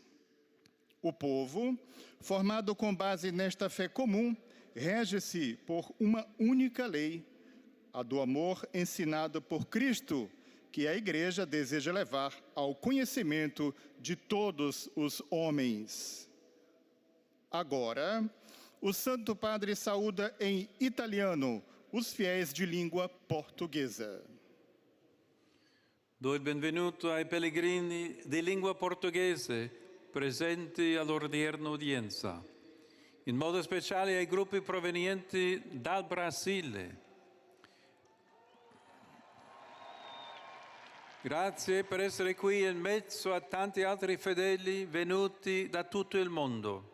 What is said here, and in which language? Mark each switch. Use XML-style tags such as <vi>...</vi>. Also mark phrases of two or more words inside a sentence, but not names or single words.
<pt>O povo, formado com base nesta fé comum, rege-se por uma única lei, a do amor ensinado por Cristo, que a Igreja deseja levar ao conhecimento de todos os homens. Agora, o Santo Padre saúda em italiano os fiéis de língua portuguesa.</pt> <it>Do il benvenuto ai pellegrini di lingua portoghese presenti all'odierna udienza, in modo speciale ai gruppi provenienti dal Brasile. Grazie per essere qui in mezzo a tanti altri fedeli venuti da tutto il mondo.</it>